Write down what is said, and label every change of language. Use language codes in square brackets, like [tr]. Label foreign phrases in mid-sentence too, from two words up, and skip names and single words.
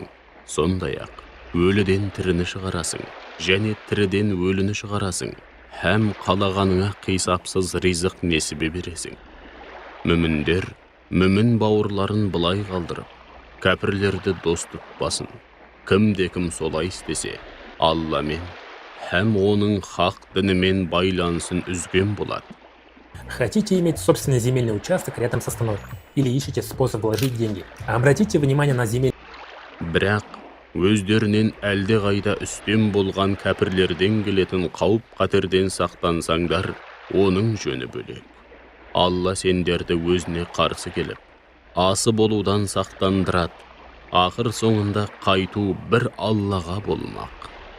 [kk] Сондай-ақ, өліден тіріні шығарасың, және тіріден өліні шығарасың, һәм қалағаныңа қисапсыз ризық несібе бересің». Мүміндер, мүмін бауырларын былай қалдырып, кәпірлерді дос тұтпасын. Кім солай істесе, Алламен һәм оның хақ дінімен байланысын үзген болады. [ru] Хотите иметь собственный земельный участок рядом с остановкой? Или ищете способ вложить деньги? Обратите внимание на земель. [kk] Бірақ өздерінен әлде қайда үстем болған кәпірлерден келетін қауіп қатерден сақтансаңдар, оның жөні бөлек. Алла сендерді өзіне қарсы келіп, асы болудан сақтандырады. Ақыр соңында қайту бір Аллаға болмақ.